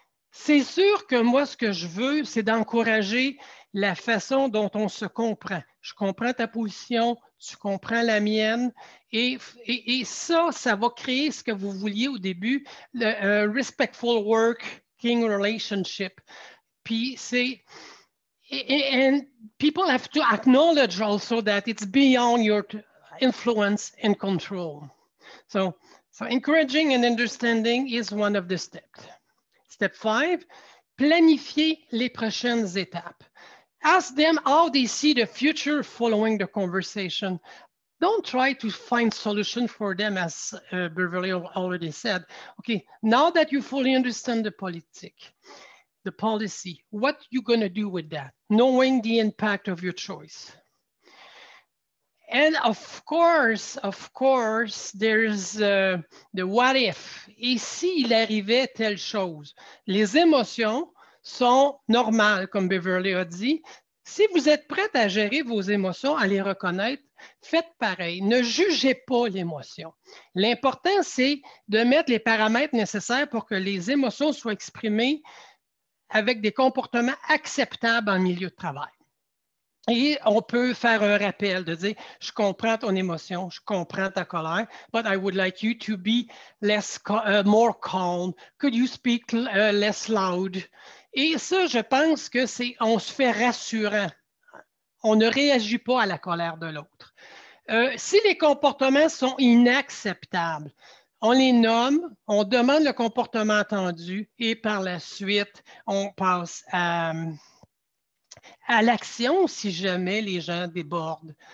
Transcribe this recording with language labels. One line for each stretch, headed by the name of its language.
French: C'est sûr que moi, ce que je veux, c'est d'encourager la façon dont on se comprend. Je comprends ta position, tu comprends la mienne, et ça va créer ce que vous vouliez au début, le
English: respectful working relationship.
French: Puis c'est,
English: and people have to acknowledge also that it's beyond your influence and control. So encouraging and understanding is one of the steps. Step 5,
French: planifier les prochaines étapes.
English: Ask them how they see the future following the conversation. Don't try to find solution for them, as Beverly already said. Okay, now that you fully understand the policy, what you going to do with that, knowing the impact of your choice. And of course, there's the what if.
French: Et s'il arrivait telle chose? Les émotions sont normales, comme Beverly a dit. Si vous êtes prête à gérer vos émotions, à les reconnaître, faites pareil. Ne jugez pas l'émotion. L'important, c'est de mettre les paramètres nécessaires pour que les émotions soient exprimées avec des comportements acceptables en milieu de travail. Et on peut faire un rappel de dire, je comprends ton émotion, je comprends ta colère,
English: but I would like you to be more calm. Could you speak less loud?
French: Et ça, je pense que on se fait rassurant. On ne réagit pas à la colère de l'autre. Si les comportements sont inacceptables, on les nomme, on demande le comportement attendu et par la suite, on passe à l'action si jamais les gens débordent.